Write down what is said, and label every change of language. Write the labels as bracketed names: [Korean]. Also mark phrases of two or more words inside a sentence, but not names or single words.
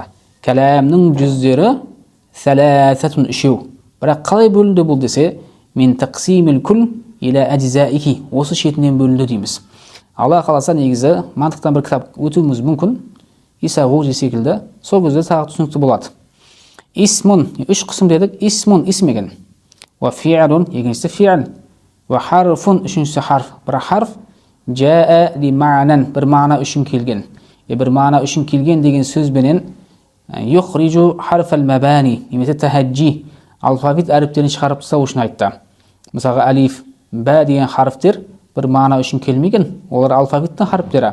[Kazakh] Кәламның жүздері сәләсәтун үшеу. Бірақ қалай бөлінді бұл десе, мен [Arabic] تقسيم الكل إلى أجزائه. [Kazakh] Осы шетінен бөлінді дейміз. Алла қаласа негізі мантықтан бір кітап өтуіміз мүмкін. Иса Ғужи секілді. Сол кезде тағы түсінікті болады. Исмун, үш қысым дедік. Исмун, исм екен. [Arabic] وفعل, [Kazakh] екіншісі фи'л. [Arabic] وحرف, [Kazakh] үшіншісі харф. Бір харф [Arabic] جاء لمعنى, [Kazakh] бір мағына үшін келген. Бір мағына үшін келген деген сөзбенен [Arabic] يخرج حرف المباني, [Kazakh] немесе тахаджи, алфавит әріптерін шығарып тастау үшін айтты. Мысалға алиф, ба деген харфтер бір мағына үшін келмеген, олар алфавиттің харфтері.